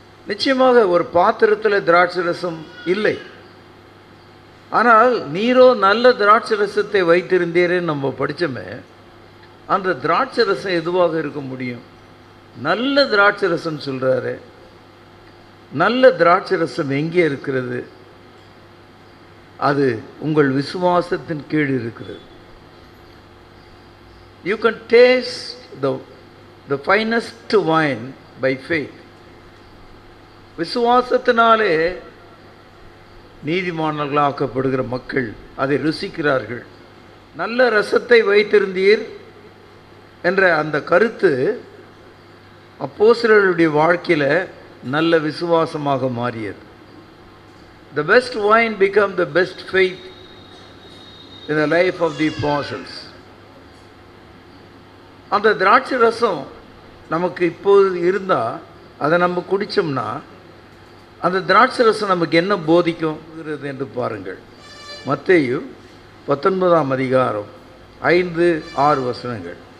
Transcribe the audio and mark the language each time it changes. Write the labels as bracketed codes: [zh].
[ta] நிச்சயமாக ஒரு பாத்திரத்தில் திராட்சை ரசம் இல்லை. ஆனால் நீரோ நல்ல திராட்சை ரசத்தை வைத்திருந்தீரேன்னு நம்ம படித்தோமே, அந்த திராட்சை ரசம் எதுவாக இருக்க முடியும்? நல்ல திராட்சை ரசம் சொல்கிறாரு. நல்ல திராட்சை ரசம் எங்கே இருக்கிறது? அது உங்கள் விசுவாசத்தின் கீழ் இருக்கிறது. [en] You can taste the finest wine by faith. [ta] விசுவாசத்தினாலே நீதிமான்களாக்கப்படுகிற மக்கள் அதை ருசிக்கிறார்கள். நல்ல ரசத்தை வைத்திருந்தீர் என்ற அந்த கருத்து அப்போஸ்தலர்களுடைய வாழ்க்கையில் நல்ல விசுவாசமாக மாறியது. [en] The best wine became the best faith in the life of the apostles. [ta] அந்த திராட்சை ரசம் நமக்கு இப்போது இருந்தால் அதை நம்ம குடித்தோம்னா அந்த திராட்சை ரசம் நமக்கு என்ன போதிக்கும் என்று பாருங்கள். மத்தேயு 19ஆம் அதிகாரம் 5-6 வசனங்கள்.